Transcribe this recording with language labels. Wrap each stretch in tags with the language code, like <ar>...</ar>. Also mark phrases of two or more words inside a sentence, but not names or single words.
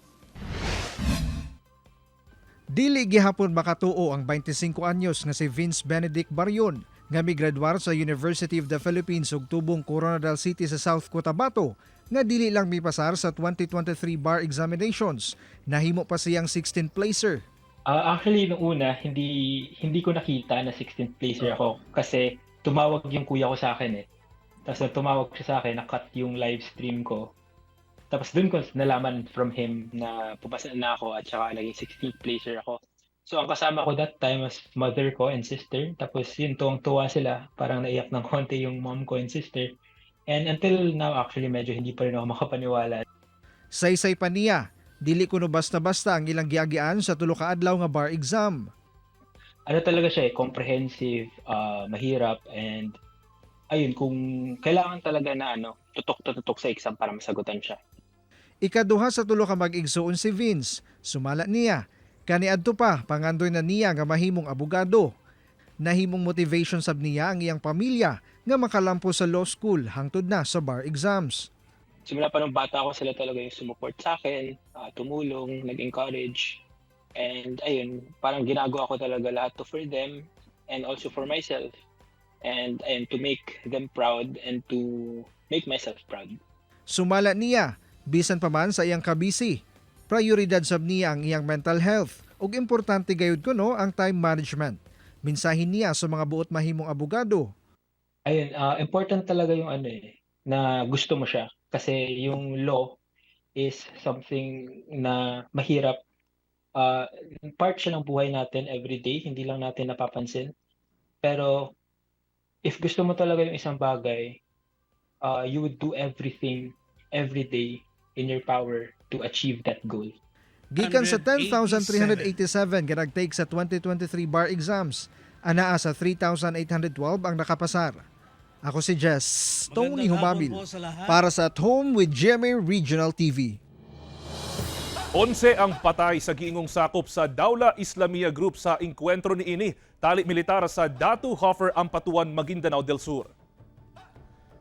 <ceb>Dili gihapon makatuo ang 25 anyos nga si Vince Benedict Barion nga migraduar sa University of the Philippines ug tubong Coronadal City sa South Cotabato nga dili lang mipasar sa 2023</ceb> <en>bar examinations.</en> <ceb>Nahimo pa siyang 16th placer.</ceb> <tl>Actually, nung una, hindi ko nakita na 16th placer ako kasi tumawag yung kuya ko sa akin eh. Tapos nung tumawag siya sa akin, nakat yung live stream ko. Tapos dun ko nalaman</tl> <en>from him</en> <tl>na pumasa na ako at saka naging 16th placer ako. So ang kasama ko</tl> <en>that time</en> <tl>was mother ko and sister. Tapos yun, tuwang-tuwa sila. Parang naiyak ng konti yung mom ko and sister.</tl> <en>And until now, actually,</en> <tl>medyo hindi pa rin ako makapaniwala.</tl> <ceb>Saysay pa niya, dili kuno basta-basta ang ilang giagian sa tulo ka adlaw nga</ceb> <en>bar exam.</en> <tl>Ano talaga siya comprehensive, mahirap, and ayun, kung kailangan talaga na tutok sa exam para masagutan siya.</tl> <ceb>Ikaduha sa tulo ka mag-igsuon si Vince. Sumala niya. Kaniadto pa, pangandoy na niya nga mahimong abogado. Nahimong motivation sab niya ang iyang pamilya nga makalampo sa</ceb> <en>law school</en> <ceb>hangtod na sa</ceb> <en>bar exams.</en> <tl>Simula pa nung bata ako, sila talaga yung sumuport sa akin, tumulong, nag-encourage. And ayun, parang ginagawa ko talaga lahat to</tl> <en>for them and also for myself. And to make them proud and to make myself proud.</en> <ceb>Sumala niya, bisan pa man sa iyang kabisi. Prioridad sab niya ang iyang</ceb> <en>mental health</en> <ceb>ug importante gayud kuno ang</ceb> <en>time management.</en> <ceb>Minsahin niya sa mga buot mahimong abogado.</ceb> <tl>Ayun, important talaga yung na gusto mo siya. Kasi yung</tl> <en>law is something</en> <tl>na mahirap. Part siya ng buhay natin everyday, hindi lang natin napapansin. Pero if gusto mo talaga yung isang bagay,</tl> <en>you would do everything every day in your power to achieve that goal.</en> <ceb>Gikan sa 10,387 nga nagtake sa 2023</ceb> <en>bar exams,</en> <ceb>anaa sa 3,812 ang nakapasar. Ako si Jess Tony Humamil para sa At Home with GMA Regional TV. 11 ang patay sa giingong sakop sa Dawla Islamia Group sa inkwentro ni ini, tali militar sa Datu Hofer, Ampatuan, Maguindanao del Sur.</ceb>